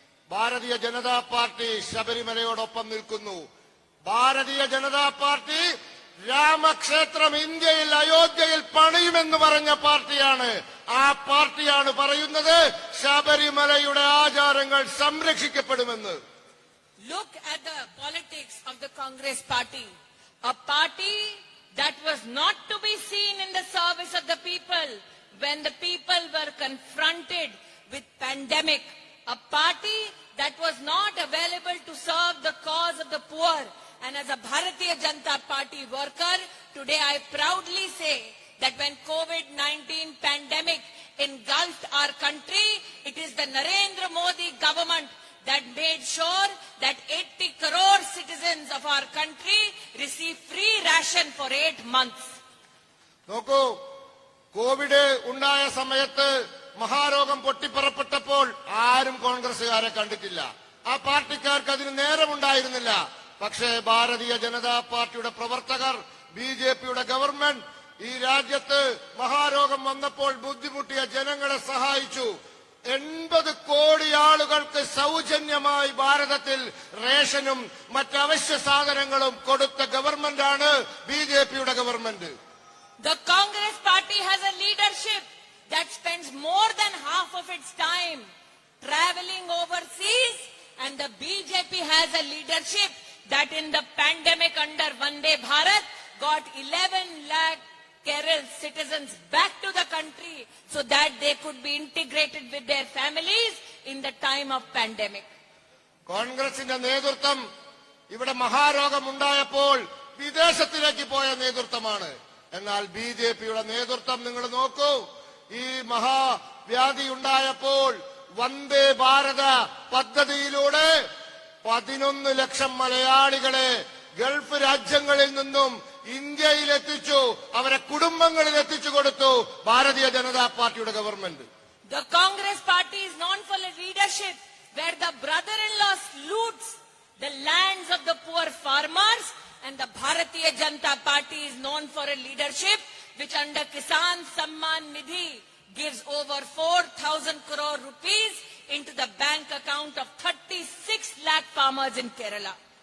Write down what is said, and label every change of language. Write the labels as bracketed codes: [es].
[ml] Bharatiya Janata party ശബരിമലയോടൊപ്പം നിൽക്കുന്നു. Bharatiya Janata party രാമക്ഷേത്രം ഇന്ത്യയിൽ അയോധ്യയിൽ പണിയുമെന്ന് പറഞ്ഞ പാർട്ടിയാണ്. ആ പാർട്ടിയാണ് പറയുന്നത് ശബരിമലയുടെ ആചാരങ്ങൾ സംരക്ഷിക്കപ്പെടുമെന്ന്. [en] Look at the politics of the Congress party. A party that was not to be seen in the service of the people when the people were confronted with pandemic. A party that was not available to serve the cause of the poor. And as a Bharatiya Janata Party worker, today I proudly say that when COVID-19 pandemic engulfed our country, it is the Narendra Modi government that made sure that 80 crore citizens of our country receive free ration for 8 months. [ml] നോക്കൂ, Covid ഉണ്ടായ സമയത്ത് മഹാരോഗം പൊട്ടിപ്പുറപ്പെട്ടപ്പോൾ ആരും കോൺഗ്രസുകാരെ കണ്ടിട്ടില്ല. ആ പാർട്ടിക്കാർക്ക് അതിന് നേരമുണ്ടായിരുന്നില്ല. പക്ഷേ ഭാരതീയ ജനതാ പാർട്ടിയുടെ പ്രവർത്തകർ, ബിജെപിയുടെ ഗവൺമെന്റ് ഈ രാജ്യത്ത് മഹാരോഗം വന്നപ്പോൾ ബുദ്ധിമുട്ടിയ ജനങ്ങളെ സഹായിച്ചു. 80 കോടി ആളുകൾക്ക് സൗജന്യമായി ഭാരതത്തിൽ റേഷനും മറ്റവശ്യ സാധനങ്ങളും കൊടുത്ത ഗവൺമെന്റാണ് ബിജെപിയുടെ government. [en] The Congress party has a leadership that spends more than half of its time traveling overseas, and the BJP has a leadership that in the pandemic under Vande Bharat got 11 lakh Kerala citizens back to the country so that they could be integrated with their families in the time of pandemic. [ml] കോൺഗ്രസിന്റെ നേതൃത്വം ഇവിടെ മഹാരോഗം ഉണ്ടായപ്പോൾ വിദേശത്തിലേക്ക് പോയ നേതൃത്വമാണ്. എന്നാൽ ബിജെപിയുടെ നേതൃത്വം നിങ്ങൾ നോക്കൂ, ഈ മഹാവ്യാധി ഉണ്ടായപ്പോൾ വന്ദേ ഭാരത പദ്ധതിയിലൂടെ 11 ലക്ഷം മലയാളികളെ ഗൾഫ് രാജ്യങ്ങളിൽ നിന്നും ഇന്ത്യയിൽ എത്തിച്ചു, അവരെ കുടുംബങ്ങളിൽ എത്തിച്ചു കൊടുത്തു ഭാരതീയ ജനതാ പാർട്ടിയുടെ government. [en] The Congress party is known for a leadership where the brother-in-law loots the lands of the poor farmers, and the Bharatiya Janata Party is known for a leadership which under Kisan Samman Nidhi gives over 4,000 crore rupees into the bank account of 36 lakh farmers in Kerala.